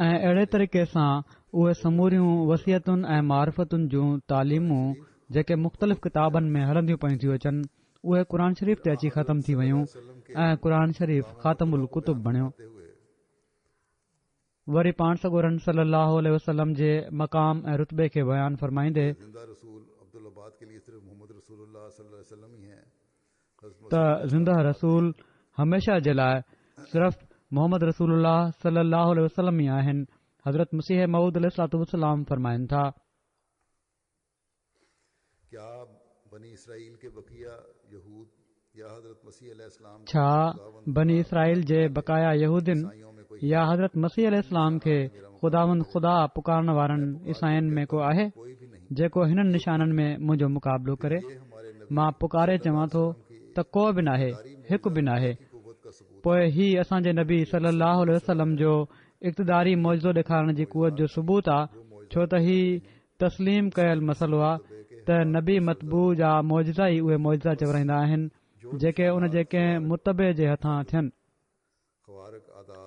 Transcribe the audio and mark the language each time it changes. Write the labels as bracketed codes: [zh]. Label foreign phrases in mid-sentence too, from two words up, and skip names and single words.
[sd] ऐं अहिड़े तरीक़े सां उहे समूरियूं वसियतुनि ऐं मारिफतुनि जूं तालीमूं जेके मुख़्तलिफ़ किताबनि में हलंदियूं पयूं थियूं अचनि उहे क़ुर शरीफ़ ते अची ख़तम थी वयूं ऐं क़ुर शरीफ़ [ar] خاتم الكتب [sd] बणियो। [ur] ہوئے [sd] वरी पाण सगोरन [ar] صلى الله عليه وسلم [sd] जे मक़ाम ऐं रुतबे खे बयानु फ़रमाईंदे [ur] زندہ رسول عبداللہ آباد کے لیے صرف محمد رسول اللہ [ar] صلى الله عليه وسلم [ur] ہی ہیں. [sd] त ज़िंदा रसूल हमेशा जे लाइ सिर्फ़ मोहम्मद रसूलुल्लाह [ar] صلى الله عليه وسلم [sd] ई आहिनि। हज़रत मसीह मऊद [ar] عليه الصلاة والسلام [sd] फरमाइनि था, [ur] کیا بنی اسرائیل کے بقیہ یہود یا حضرت مسیح علیہ السلام [sd] छा बनी इसराइल जे बक़ाया यहूदिन [ur] عیسائیوں میں کوئی [sd] या हज़रत मसीह अलैहिस्सलाम खे ख़ुदावंद ख़ुदा पुकारण वारनि ईसाइनि में को आहे [ur] کوئی بھی نہیں. [sd] जेको हिननि निशाननि में मुंहिंजो मुक़ाबिलो करे? [ur] یہ ہمارے نبی [sd] मां पुकारे चवां थो त को बि नाहे, हिकु बि नाहे। [ur] کی قوت کا ثبوت [sd] पोइ ही असांजे नबी [ar] صلى الله عليه وسلم [sd] जो इक़्तिदारी मौजो ॾेखारण जी कुवत जो सबूत आहे, छो त ही तस्लीम कयल मसइलो आहे त नबी मतबू जा मौजज़ा ई उहे मौजज़ा चवराईंदा आहिनि जेके उन जे कंहिं मुतबे जे हथां थियनि। [ur] خوارق عادات